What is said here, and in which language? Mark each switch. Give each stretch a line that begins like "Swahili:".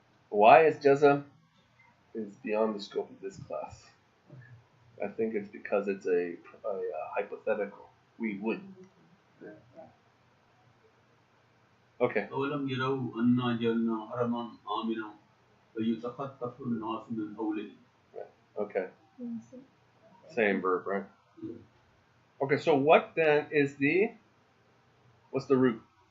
English: Why it's jazm is beyond the scope of this class. I think it's because it's a hypothetical. We would. Okay.
Arabic: أولم يروا أنا جعلنا حرما آمنا ويتخطف الناس من حوله.
English: Okay. Same verb, right? Okay, so what then is what's the root?